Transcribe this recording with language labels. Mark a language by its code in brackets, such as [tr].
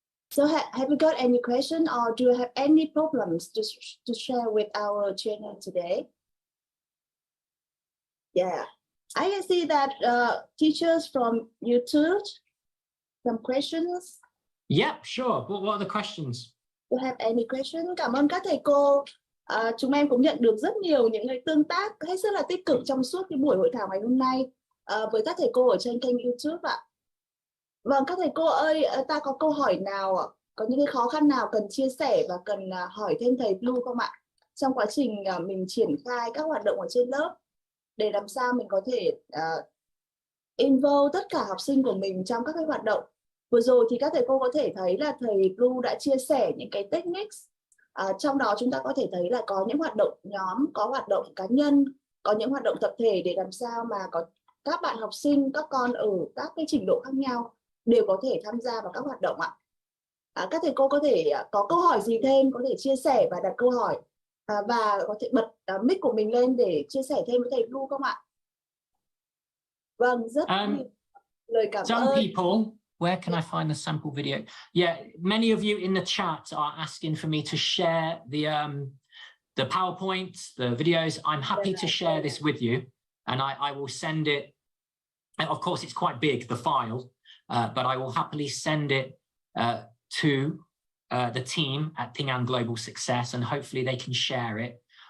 [en] So have you got any question or do you have any problems to share with our channel today? Yeah. I can see that teachers from YouTube, some questions. Yep, sure. What are the questions? You have any question? [vi] Cảm ơn các thầy cô. Chúng em cũng nhận được rất nhiều những cái tương tác hết sức là tích cực trong suốt cái buổi hội thảo ngày hôm nay với các thầy cô ở trên kênh YouTube ạ. Vâng, các thầy cô ơi, ta có câu hỏi nào, có những cái khó khăn nào cần chia sẻ và cần hỏi thêm thầy Blue không ạ? Trong quá trình mình triển khai các hoạt động ở trên lớp để làm sao mình có thể involve tất cả học sinh của mình trong các cái hoạt động. Vừa rồi thì các thầy cô có thể thấy là thầy Blue đã chia sẻ những cái techniques. Trong đó chúng ta có thể thấy là có những hoạt động nhóm, có hoạt động cá nhân, có những hoạt động tập thể để làm sao mà có các bạn học sinh, các con ở các cái trình độ khác nhau đều có thể tham gia vào các hoạt động ạ. Các thầy cô có thể có câu hỏi gì thêm có thể chia sẻ và đặt câu hỏi và có thể bật mic của mình lên để chia sẻ thêm với thầy Blue không ạ? Vâng, rất nhiều lời cảm [en] some [vi] ơn. [en] people, where can I find the sample video? Yeah, many of you in the chat are asking for me to share the PowerPoints, the videos. I'm happy to share this with you, and I will send it. And of course, it's quite big, the file, but I will happily send it to the team at Tiếng Global Success, and hopefully they can share it.